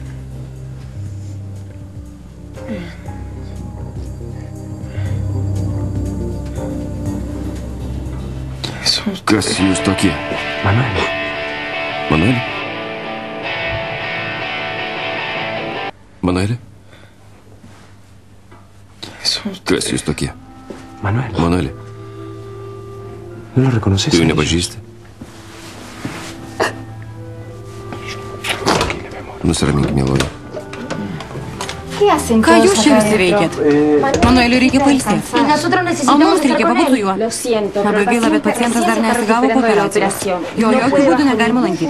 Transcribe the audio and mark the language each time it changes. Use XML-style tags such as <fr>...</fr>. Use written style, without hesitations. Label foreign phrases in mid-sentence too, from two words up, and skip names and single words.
<lt>Kas jūs tokie? Manueli. Manueli? Manueli? Kas jūs tokie? Manueli. Manueli.</lt> <es>¿No lo reconoces?</es> <lt>Tu jų nepažįsti? Nusiramink, mėloje. Ką jūs čia visi veikėt? Manueliui reikia pailsėti. O mums reikia pabūti su juo. Labai gaila, bet pacientas dar nesigavo po operacijos. Jo jokių būdų negalima lankyti.</lt>